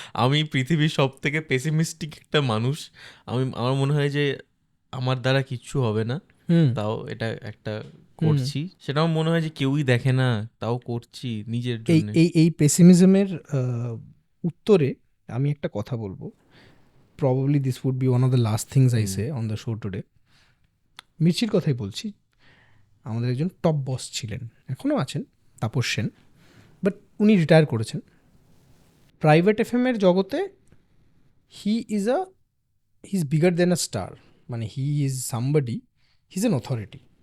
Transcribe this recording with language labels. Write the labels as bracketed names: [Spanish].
[Bangla] আমি পৃথিবীর সব থেকে পেসিমিস্টিক একটা মানুষ। আমার মনে হয় যে আমার দ্বারা কিচ্ছু হবে না, তাও এটা একটা করছি। সেটাও মনে হয় যে কেউই দেখে না, তাও করছি নিজের জন্য। এই পেসিমিজমের উত্তরে আমি একটা কথা বলবো। [English] Probably this would be one of the last things I say on the show today. [Bangla] মির্চির কথাই বলছি। আমাদের একজন টপ বস ছিলেন, এখনও আছেন, তাপস সেন, বাট উনি রিটায়ার করেছেন। প্রাইভেট এফএমের জগতে [English] He is bigger than a star, মানে he is somebody, he is an authority.